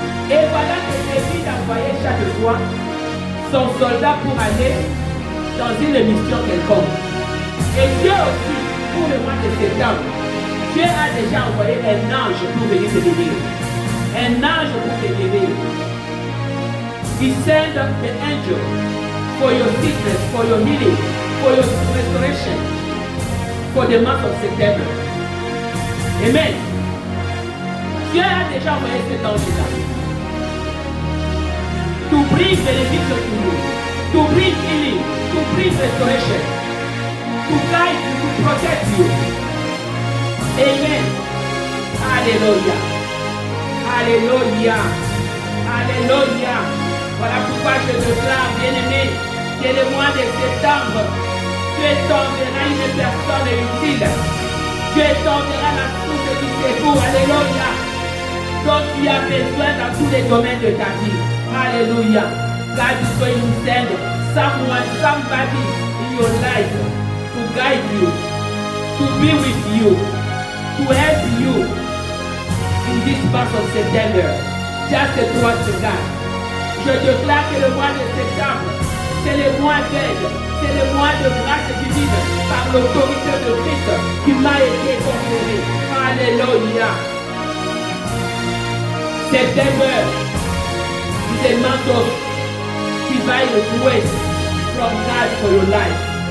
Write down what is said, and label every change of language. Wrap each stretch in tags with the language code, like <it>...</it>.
<fr>Et voilà que David envoyait chaque fois son soldat pour aller dans une mission quelconque. Et Dieu aussi, pour le mois de septembre, Dieu a déjà envoyé un ange pour venir te bénir. Un ange pour te bénir.</fr> <en>He sent an angel for your sickness, for your healing, for your restoration, for the month of September. Amen.</en> <fr>Dieu a déjà envoyé cet ange-là.</fr> <en>To bring benefits to you, to bring healing, to bring restoration, to guide you, to protect you. Amen. Alléluia. Alléluia. Alléluia.</en> <fr>Voilà pourquoi je déclare, bien-aimé, que le mois de septembre, Dieu t'enverra une personne utile. Dieu t'enverra la source du secours. Alléluia. Donc tu as besoin dans tous les domaines de ta vie. Alléluia.</fr> <en>God is going to send somebody in your life to guide you, to be with you, to help you in this month of September. Just trust God.</en> <fr>Je déclare que le mois de septembre, c'est le mois d'aide, c'est le mois de grâce divine par l'autorité de Christ qui m'a été conférée. Alléluia.</fr> <en>September is a month of divine grace from God for your life.</en>